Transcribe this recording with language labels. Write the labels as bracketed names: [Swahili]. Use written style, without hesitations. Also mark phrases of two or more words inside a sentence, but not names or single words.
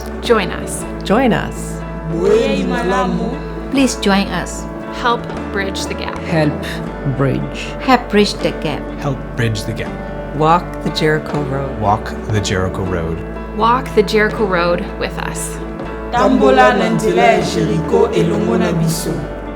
[English] Join us. Join us. [Lingala] Boeni malamu. [English] Please join us. Help bridge the gap. Help bridge. Help bridge the gap. Help bridge the gap. Walk the Jericho Road. Walk the Jericho Road. Walk the Jericho Road with us. [Lingala] Tambola na nzela ya Jericho elongo na biso.